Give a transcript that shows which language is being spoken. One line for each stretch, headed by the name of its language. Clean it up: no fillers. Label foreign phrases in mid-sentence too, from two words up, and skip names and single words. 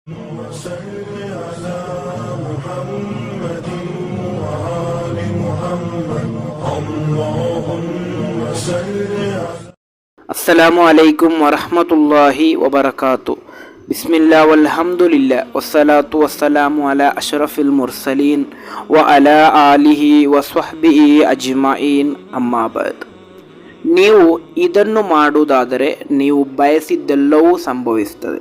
Arabic: وصل على محمد وآل محمد اللهم صل على السلام عليكم ورحمة الله وبركاته. بسم الله والحمد لله والصلاة والسلام على أشرف المرسلين وعلى آله وصحبه أجمعين أما بعد.
Kannada: ನೀವು ಇದನ್ನು ಮಾಡುವುದಾದರೆ ನೀವು ಬಯಸಿದ್ದೆಲ್ಲವೂ ಸಂಭವಿಸುತ್ತದೆ.